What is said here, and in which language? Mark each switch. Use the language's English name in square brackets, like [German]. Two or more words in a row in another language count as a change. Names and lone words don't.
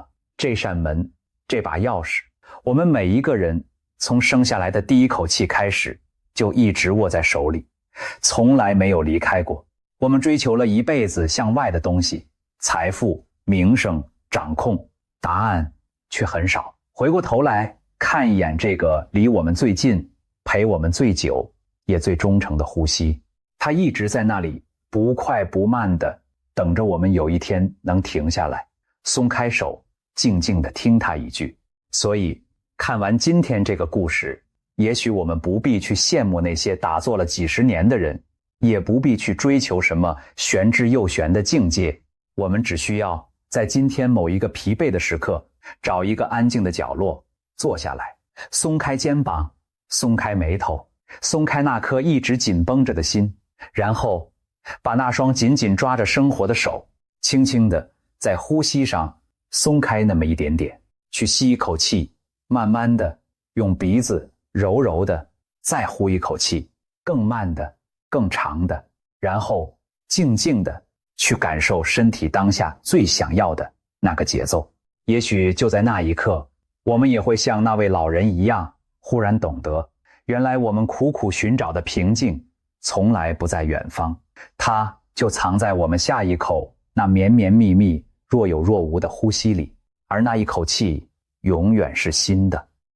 [Chinese] 這扇門，這把鑰匙，我們每一個人從生下來的第一口氣開始，就一直握在手裡，從來沒有離開過。我們追求了一輩子向外的東西，財富、名聲、掌控，答案卻很少。回過頭來看一眼這個離我們最近、陪我們最久、也最忠誠的呼吸，它一直在那裡不快不慢地等着我們有一天能停下來，鬆開手，靜靜地聽它一句。所以看完今天這個故事，也許我們不必去羨慕那些打坐了幾十年的人，也不必去追求什麼玄之又玄的境界。我們只需要在今天某一個疲憊的時刻，找一個安靜的角落坐下來，鬆開肩膀，鬆開眉頭，鬆開那顆一直緊繃着的心，然後把那雙緊緊抓着生活的手，輕輕地在呼吸上鬆開那麼一點點，去吸一口氣，慢慢的用鼻子柔柔的再呼一口氣，更慢的，更長的，然後靜靜的去感受身體當下最想要的那個節奏。也許就在那一刻，我們也会像那位老人一樣，忽然懂得，原來我們苦苦尋找的平靜從來不在遠方，它就藏在我們下一口那綿綿密密、若有若無的呼吸裡，而那一口氣永遠是新的。